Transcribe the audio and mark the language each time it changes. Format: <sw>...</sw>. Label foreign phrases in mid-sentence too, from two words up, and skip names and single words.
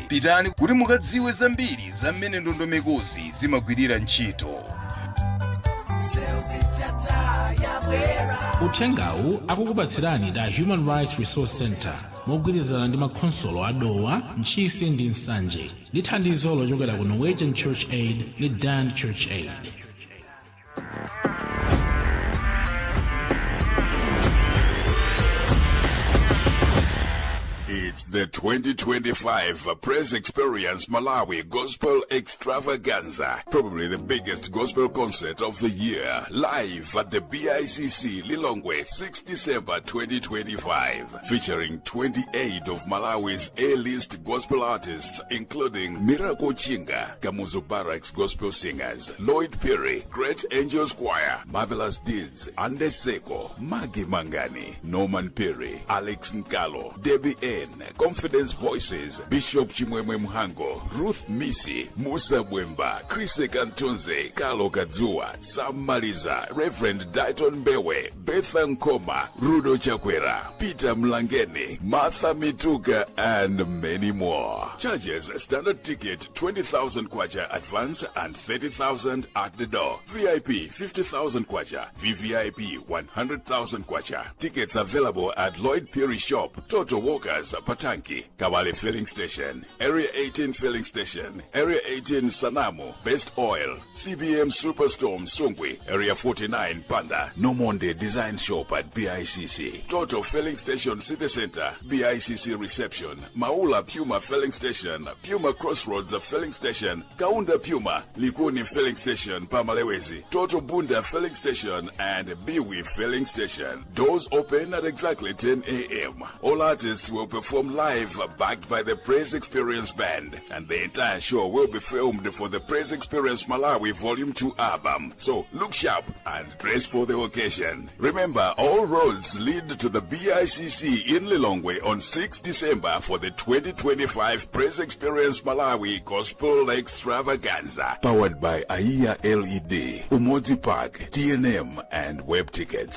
<ny>Pitani kuti mukadziwe zambiri za mmene ndondomekozi zimagwirira ntchito. Uthengawu akukupatsirani da Human Rights Resource Center mogwirizana ndi makhonsolo a Dowa, Mchisi ndi Nsanje ndi thandizo lochokera ku Norwegian Church Aid ndi Dan Church Aid.</ny> <en>It's the 2025 Praise Experience Malawi Gospel Extravaganza, probably the biggest gospel concert of the year, live at the BICC Lilongwe, 6 December 2025, featuring 28 of Malawi's A-list gospel artists, including Miracle Chinga, Kamuzu Barracks Gospel Singers, Lloyd Perry, Great Angels Choir, Marvelous Deeds, Ande Seko, Maggie Mangani, Norman Perry, Alex Nkalo, Debbie N, Confidence Voices, Bishop Chimwemwe Mhango, Ruth Misi, Musa Bwemba, Chris Kantunze, Carlo Kadzua, Sam Maliza, Reverend Dayton Bewe, Betha Nkoma, Rudo Chakwera, Peter Mlangeni, Martha Mituka, and many more. Charges: standard ticket 20,000 kwacha advance and 30,000 at the door. VIP 50,000 kwacha, VVIP 100,000 kwacha. Tickets available at Lloyd Perry Shop, Toto Walkers, Patanki, Kabale Filling Station, Area 18 Filling Station, Area 18 Sanamu, Best Oil, CBM Superstorm Sungwi, Area 49 Panda, Nomonde Design Shop at BICC, Toto Filling Station City Center, BICC Reception, Maula Puma Filling Station, Puma Crossroads Filling Station, Kaunda Puma, Likuni Filling Station, Pamalewezi, Toto Bunda Filling Station, and Biwi Filling Station. Doors open at exactly 10 a.m. All artists will perform live, backed by the Praise Experience Band, and the entire show will be filmed for the Praise Experience Malawi Volume 2 album. So look sharp and dress for the occasion. Remember, all roads lead to the BICC in Lilongwe on 6 December for the 2025 Praise Experience Malawi Gospel Extravaganza, powered by AIA LED, Umodzi Park, TNM, and Web Tickets.</en>